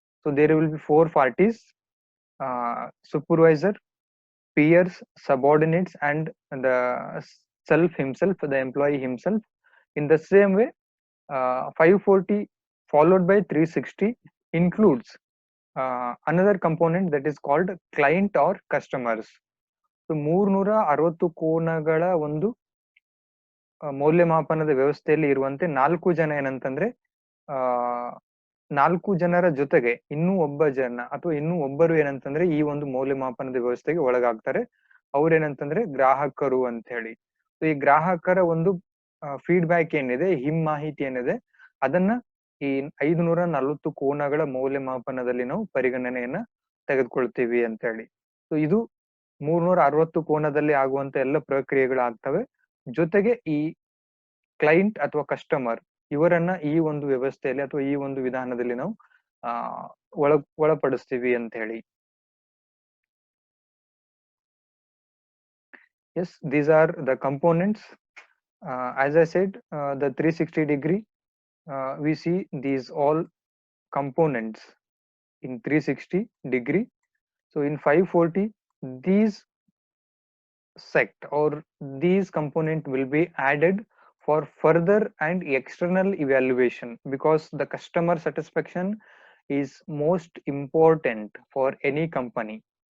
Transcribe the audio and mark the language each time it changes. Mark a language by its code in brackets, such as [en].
[en] So there will be 4 parties: supervisor, peers, subordinates, and the self himself, the employee himself. In the same way, 540 followed by 360 includes another component that is called client or customers. [kn] So 360 ಕೋನಗಳ ಒಂದು ಮೌಲ್ಯಮಾಪನದ ವ್ಯವಸ್ಥೆಯಲ್ಲಿ ಇರುವಂತೆ 4 ಜನ ಏನಂತಂದ್ರೆ 4 ಜನರ ಜೊತೆಗೆ ಇನ್ನೂ ಒಬ್ಬ ಜನ ಅಥವಾ ಇನ್ನೂ ಒಬ್ಬರು ಏನಂತಂದ್ರೆ ಈ ಒಂದು ಮೌಲ್ಯಮಾಪನದ ವ್ಯವಸ್ಥೆಗೆ ಒಳಗಾಗ್ತಾರೆ. ಅವ್ರೇನಂತಂದ್ರೆ ಗ್ರಾಹಕರು ಅಂತ ಹೇಳಿ. ಸೊ ಈ ಗ್ರಾಹಕರ ಒಂದು ಫೀಡ್ಬ್ಯಾಕ್ ಏನಿದೆ, ಮಾಹಿತಿ ಏನಿದೆ, ಅದನ್ನ ಈ 540 ಕೋನಗಳ ಮೌಲ್ಯಮಾಪನದಲ್ಲಿ ನಾವು ಪರಿಗಣನೆಯನ್ನ ತೆಗೆದುಕೊಳ್ತೀವಿ ಅಂತ ಹೇಳಿ. ಸೊ ಇದು 360 ಕೋನದಲ್ಲಿ ಆಗುವಂತ ಎಲ್ಲ ಪ್ರಕ್ರಿಯೆಗಳು ಆಗ್ತವೆ. ಜೊತೆಗೆ ಈ ಕ್ಲೈಂಟ್ ಅಥವಾ ಕಸ್ಟಮರ್ ಇವರನ್ನ ಈ ಒಂದು ವ್ಯವಸ್ಥೆಯಲ್ಲಿ ಅಥವಾ ಈ ಒಂದು ವಿಧಾನದಲ್ಲಿ ನಾವು ಒಳಪಡಿಸ್ತೀವಿ ಅಂತ ಹೇಳಿ. [en] Yes, these are the components. As I said, the 360-degree, we see these all components in 360-degree. So in 540, these sect or these component will be added for further and external evaluation, because the customer satisfaction is most important for any company.